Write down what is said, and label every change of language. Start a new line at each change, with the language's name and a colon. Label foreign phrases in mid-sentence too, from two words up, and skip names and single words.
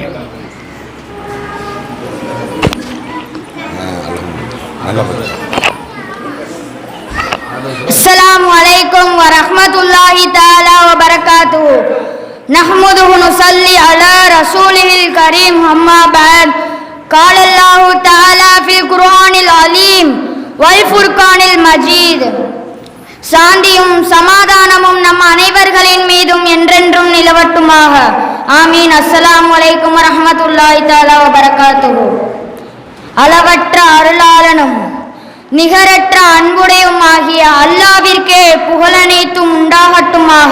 Arabic: السلام عليكم ورحمة الله تعالى وبركاته. نحمده ونصلي على رسوله الكريم أما بعد. قال الله تعالى في القرآن العليم والفرقان المجيد.
Tamil: சாந்தியும் சமாதானமும் நம் அனைவர்களின் மீதும் என்றென்றும் நிலவட்டுமாக. ஆமீன்.
Arabic: السلام عليكم ورحمة الله تعالى وبركاته.
Tamil: அளவற்ற அருளாளனும் நிகரற்ற அன்புடையும் ஆகிய அல்லாஹ்விற்கே புகழனைத்தும் உண்டாகட்டுமாக.